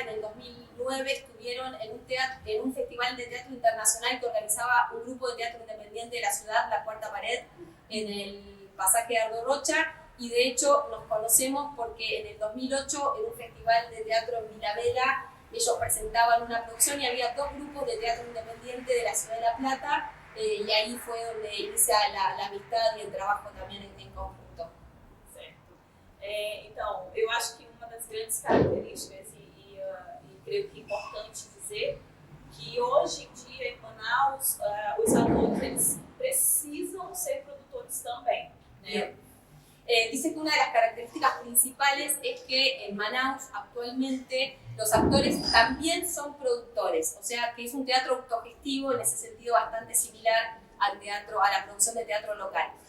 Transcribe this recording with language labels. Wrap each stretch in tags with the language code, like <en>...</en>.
<es>En el 2009 estuvieron en un festival de teatro internacional que organizaba un grupo de teatro independiente de la ciudad, La Cuarta Pared, en el pasaje Ardo Rocha, y de hecho nos conocemos porque en el 2008 en un festival de teatro en Villavela ellos presentaban una producción y había dos grupos de teatro independiente de la ciudad de La Plata.</es> <pt>E aí foi onde inicia a amizade e o trabalho também em conjunto. Certo. Então, eu acho que uma das grandes características, e creio que é importante dizer, que hoje em dia em Manaus, os atores eles precisam ser produtores também, né?</pt> <es>Dice que una de las características principales es que en Manaus actualmente los actores también son productores, o sea que es un teatro autogestivo, en ese sentido bastante similar al teatro, a la producción de teatro local.</es>